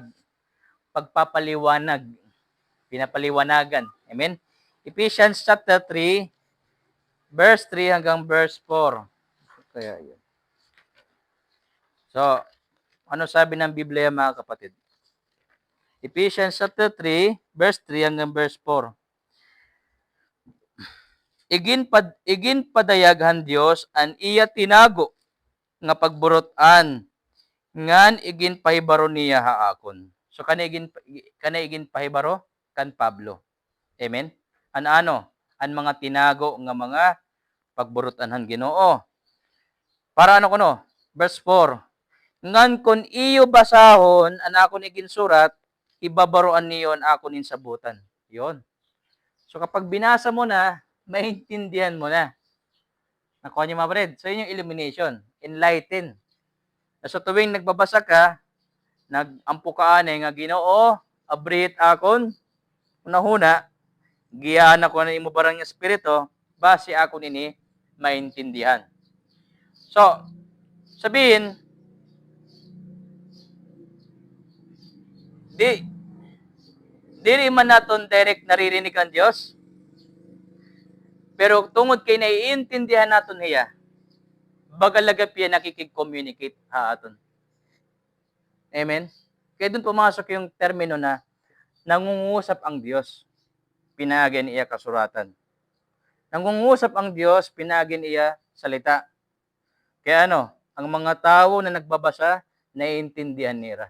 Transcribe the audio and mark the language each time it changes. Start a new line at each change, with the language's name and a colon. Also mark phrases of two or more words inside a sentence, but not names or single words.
Filipino: Pagpapaliwanag. Pinapaliwanagan. Amen?
English: Ephesians chapter 3, verse 3 hanggang verse 4.
Filipino: Kaya yun. So, ano sabi ng Biblia mga kapatid?
English: Ephesians chapter 3, verse 3 hanggang verse 4.
Waray: Igin padayaghan Dios an iya tinago nga pagburotan ngan igin pahibaro niya haakon. So kana igin pahibaro kan Pablo.
Filipino: Amen. Ano?
Waray: An mga tinago nga mga pagburotanhan Ginoo.
Filipino: Para ano kuno? Verse 4.
Waray: Ngan kon iyo basahon an akon igin surat, ibabaroan niyon akon insabutan.
Filipino: Yon. So kapag binasa mo na, maintindihan mo na. Nakuha niyo mga kapatid? So yun yung illumination.
English: Enlighten.
Filipino: So tuwing nagbabasa ka,
Waray: nagampo ka nga Ginoo, abrit akon, unahuna, giyaan ako na imo barang espiritu, base akon ini maintindihan. So, sabihin, dili man naton direct naririnig ang Dios, pero tungod kay naiintindihan naton hiya, bagalagap yan nakikig-communicate aton. Amen?
Filipino: Kaya doon pumasok yung termino na nangungusap ang Diyos, pinagin iya kasuratan. Nangungusap ang Diyos, pinagin iya salita. Kaya ang mga tao na nagbabasa, naiintindihan nila.